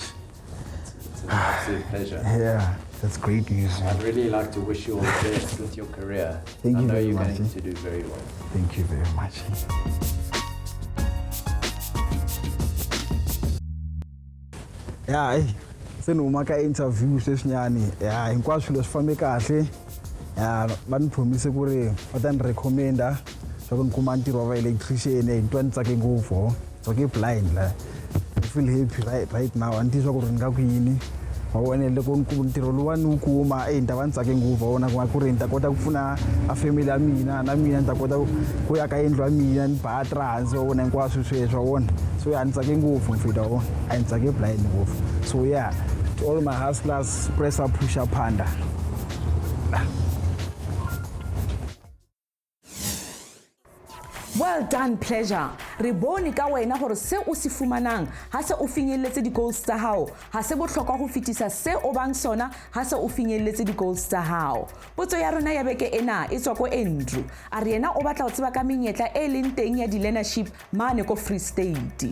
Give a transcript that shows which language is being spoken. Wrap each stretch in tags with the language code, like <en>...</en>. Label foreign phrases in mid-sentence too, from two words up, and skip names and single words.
<en>It's an absolute pleasure. Yeah, that's great news. I'd really like to wish you all the best with your career. Thank I you know very you're much. going to do very well. Thank you very much. Yeah,</en> <ts>se noma ka interview sweswinyani ya hinkwaswo swilo swi fambe kahle ya va ni promise ku ri va ta ni recommenda swa ku ni kuma ntirho wa va electrician hi twa ni tsake ngopfu tsake blind la</ts> <en>I feel happy right now</en> <ts>a ni tivi swa ku ri ni nga ku yini wa vona loko ntirho lowu ni wu kuma ni ta va ni tsake ngopfu wa vona ku ri ni ta kota ku pfuna a family ya mina na mina ni ta kota ku ya ka yindlu ya mina ni baya trans wa vona hinkwaswo sweswo wa vona so ya ni tsake ngopfu mfita wa vona a ni tsake blind ngopfu so yeah</ts> <en>to all my hustlers press up push up</en> <ts>phanda.</ts> <en>Well done, Pleasure.</en> <tn>Re bone ka wena gore se o se fumanang ha se o finyelletse di goals tsa hao ha se botlhokwa go fetisa se o bang sona ha se o finyelletse di goals tsa hao. Potso ya rona ya beke ena e tswa ko Andrew a re yena o batla go tseba ka menyetla e leng teng ya di learnership mane ko Free State.</tn>